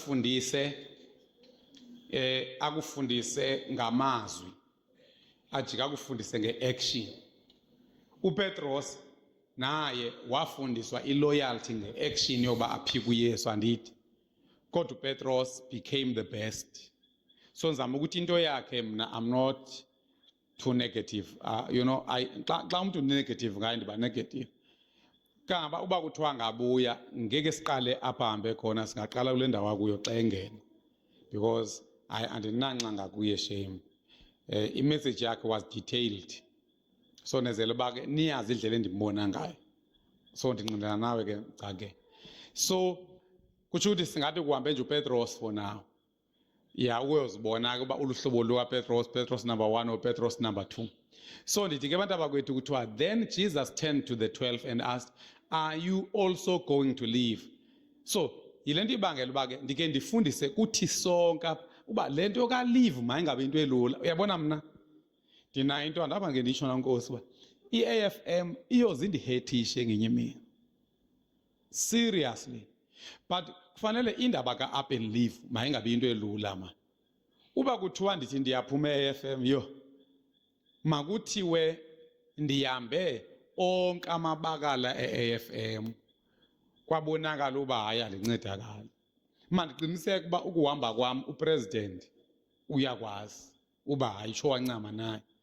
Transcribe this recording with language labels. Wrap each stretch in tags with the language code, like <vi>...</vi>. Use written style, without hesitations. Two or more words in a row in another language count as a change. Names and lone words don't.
<xh>akufundise ngamazwi ajika akufundise nge-action uPetros naye wafundiswa iloyalty nge-action yoba aphike uYesu andithi kodwa uPetros</xh> <en>became the best</en> <xh>so ndizama ukuthi into yakhe mna</xh> <en>I'm not too negative you know</en> <xh>xa umuntu negative ngaye ndiba negative kangaba uba kuthiwa ngabuya ngeke siqale apha hambe khona singaqala kule ndawo akuyo xa engena because andinanxa ngakuye shame imessage yakhe</xh> <en>was detailed</en> <xh>so nezele uba ke niyazi indlela endimbona ngayo so ndinqindana nawe ke cha ke so kutsho ukuthi singathi kuhambe nje uPetros</xh> <en>for now</en> <xh>ya uyozibona ke uba uluhlobo lukaPetros Petros</xh> <en>number 1 or Petros number 2 so</en> <xh>ndithi ke abantu abakwethu kuthiwa</xh> <en>then Jesus turned to the 12 and asked are you also going to leave</en> <xh>so yile nto ibangela uba ke ndike ndifundise kuthi sonke uba le nto ka-leave mayingabe into elula uyabona mna ndinayo into andaba nge nditsho nankosi uba i-AFM iyoze indihethishe ngenye imini seriously but kufanele indaba ka-</xh> <en>up and leave</en> <xh>mayingabe into elula ma uba kuthiwa ndithi ndiyaphuma e-AFM yo makuthiwe ndihambe onke amabakala e-AFM kwabonakala uba hayi alincedakala. Manje qiniseka uba ukuhamba kwami upresident uyakwazi uba hayi sho wancama naye.</xh>